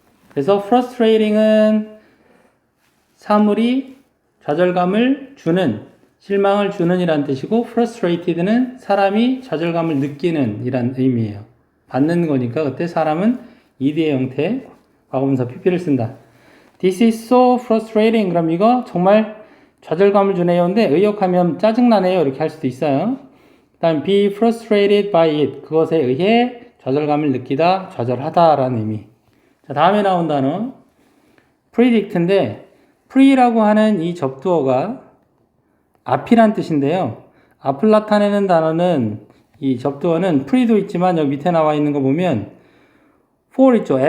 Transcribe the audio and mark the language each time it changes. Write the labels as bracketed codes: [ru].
[ko] 그래서 frustrating은 사물이 좌절감을 주는, 실망을 주는 이란 뜻이고 frustrated는 사람이 좌절감을 느끼는 이란 의미예요. 받는 거니까 그때 사람은 ed의 형태 과거분사 pp를 쓴다. [en] This is so frustrating. [ko] 그럼 이거 정말 좌절감을 주네요. 근데 의역하면 짜증나네요. 이렇게 할 수도 있어요. 그 다음 [en] be frustrated by it. [ko] 그것에 의해 좌절감을 느끼다, 좌절하다 라는 의미. 자, 다음에 나온 단어 predict인데 pre라고 하는 이 접두어가 앞이란 뜻인데요. 앞을 나타내는 단어는 이 접두어는 pre도 있지만 여기 밑에 나와 있는 거 보면 for 있죠.